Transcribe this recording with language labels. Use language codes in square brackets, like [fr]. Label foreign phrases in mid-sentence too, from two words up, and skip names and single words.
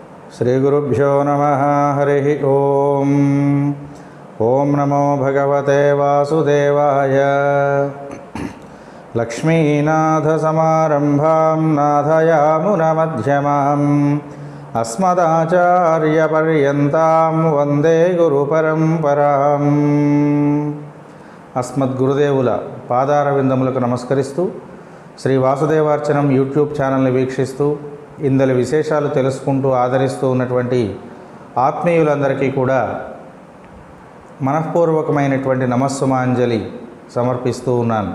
[sa] श्रीगुरुभ्यो नमः। हरिः ओम्। ओं नमो भगवते वासुदेवाय। लक्ष्मीनाथसमारम्भां नाथयामुनमध्यमाम् अस्मदाचार्यपर्यन्तां वन्दे गुरुपरम्पराम्। [te] అస్మద్గురుదేవుల పాదారవిందములకు నమస్కరిస్తూ శ్రీ వాసుదేవార్చనం యూట్యూబ్ ఛానల్ని వీక్షిస్తూ ఇందలి విశేషాలు తెలుసుకుంటూ ఆదరిస్తూ ఉన్నటువంటి ఆత్మీయులందరికీ కూడా మనఃపూర్వకమైనటువంటి నమస్సుమాంజలి సమర్పిస్తూ ఉన్నాను.